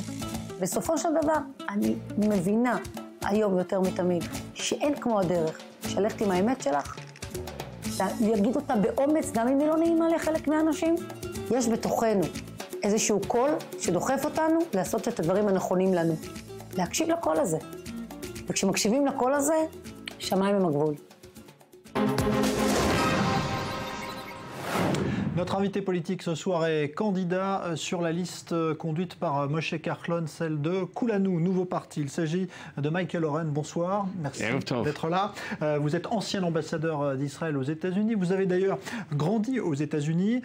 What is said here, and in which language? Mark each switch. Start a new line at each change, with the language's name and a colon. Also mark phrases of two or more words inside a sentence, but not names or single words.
Hebrew: בסופו של דבר, אני מבינה היום יותר מתמיד שאין כמו הדרך שלכת עם האמת שלך, להגיד אותה באומץ, גם אם היא לא נעימה לחלק מהאנשים. יש בתוכנו איזשהו קול שדוחף אותנו לעשות את הדברים הנכונים לנו. להקשיב לקול הזה. וכשמקשיבים לקול הזה, שמיים הם הגבול.
French: Notre invité politique ce soir est candidat sur la liste conduite par Moshe Kahlon, celle de Kulanu, nouveau parti. Il s'agit de Michael Oren. Bonsoir, merci d'être là. Vous êtes ancien ambassadeur d'Israël aux États-Unis. Vous avez d'ailleurs grandi aux États-Unis.